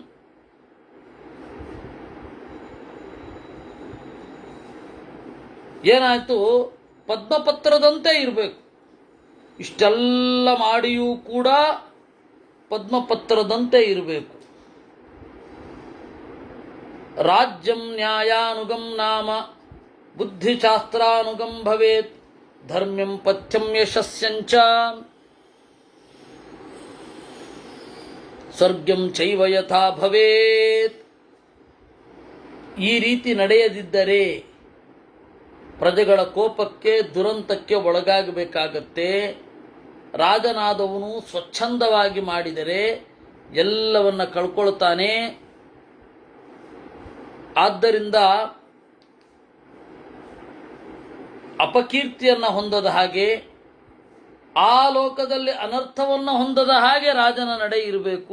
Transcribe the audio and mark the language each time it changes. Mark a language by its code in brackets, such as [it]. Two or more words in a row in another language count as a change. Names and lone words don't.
[kn] ಏನಾಯ್ತು? ಪದ್ಮಪತ್ರದಂತೆ ಇರಬೇಕು. ಇಷ್ಟೆಲ್ಲ ಮಾಡಿಯೂ ಕೂಡ ಪದ್ಮಪತ್ರದಂತೆ ಇರಬೇಕು. [sa] ರಾಜ್ಯಂ ನ್ಯಾಯಾನುಗಂ ನಾಮ ಬುದ್ಧಿಶಾಸ್ತ್ರಾನುಗಂ ಭವೇತ್ ಧರ್ಮ್ಯಂ ಪಥ್ಯಂ ಯಶಸ್ಯಂಚ ಸ್ವರ್ಗಂ ಚೈವ ಯಥಾ ಭವೇತ್. [kn] ಈ ರೀತಿ ನಡೆಯದಿದ್ದರೆ ಪ್ರಜೆಗಳ ಕೋಪಕ್ಕೆ ದುರಂತಕ್ಕೆ ಒಳಗಾಗಬೇಕಾಗತ್ತೆ. ರಾಜನಾದವನು ಸ್ವಚ್ಛಂದವಾಗಿ ಮಾಡಿದರೆ ಎಲ್ಲವನ್ನ ಕಳ್ಕೊಳ್ತಾನೆ. ಆದ್ದರಿಂದ ಅಪಕೀರ್ತಿಯನ್ನು ಹೊಂದದ ಹಾಗೆ, ಆ ಲೋಕದಲ್ಲಿ ಅನರ್ಥವನ್ನು ಹೊಂದದ ಹಾಗೆ ರಾಜನ ನಡೆ ಇರಬೇಕು.